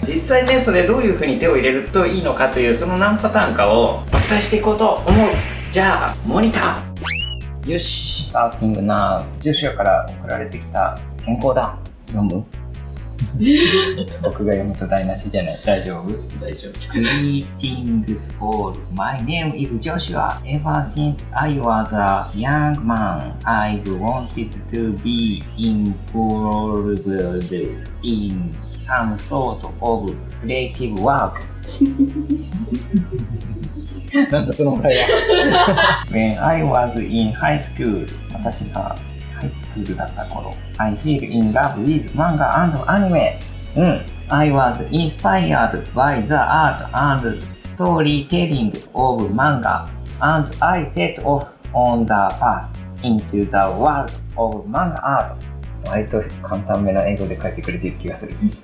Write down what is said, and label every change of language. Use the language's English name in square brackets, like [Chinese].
[Japanese] 実際ね、それどういう風に手を入れるといいのかという、その何パターンかをお伝えしていこうと思う。じゃあモニターよし、スターティングな。ジョシュアから送られてきた健康談読む？僕が読むと台無しじゃない？大丈夫？大丈夫。 [English] Greetings all. My name is Joshua. Ever since I was a young man, I've wanted to be involved in some sort of creative work. [Japanese] なんだその会話。 [English] When I was in high school, [Japanese] 私がハイスクールだった頃、 [English] I fell in love with manga and anime. I was inspired by the art and storytelling of manga, and I set off on the path into the world of manga art. [Japanese] 割と簡単めな英語で書いてくれている気がする。